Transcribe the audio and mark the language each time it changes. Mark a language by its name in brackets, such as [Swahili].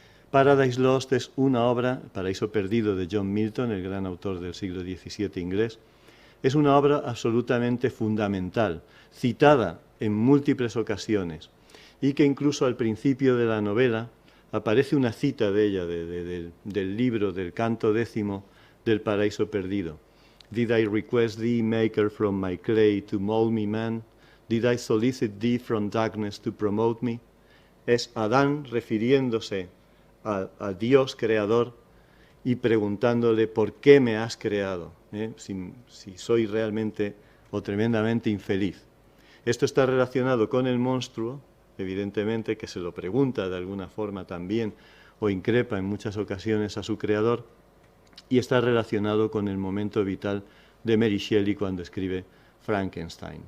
[Spanish] Paradise Lost es una obra, Paraíso Perdido, de John Milton, el gran autor del siglo XVII inglés. Es una obra absolutamente fundamental, citada en múltiples ocasiones, y que incluso al principio de la novela aparece una cita de ella, del libro, del canto 10 del Paraíso Perdido. [English] Did I request thee, maker from my clay, to mold me man? Did I solicit thee from darkness to promote me? [Spanish] Es Adán refiriéndose a Dios creador y preguntándole por qué me has creado, si soy realmente o tremendamente infeliz. Esto está relacionado con el monstruo, evidentemente, que se lo pregunta de alguna forma también o increpa en muchas ocasiones a su creador, y está relacionado con el momento vital de Mary Shelley cuando escribe Frankenstein.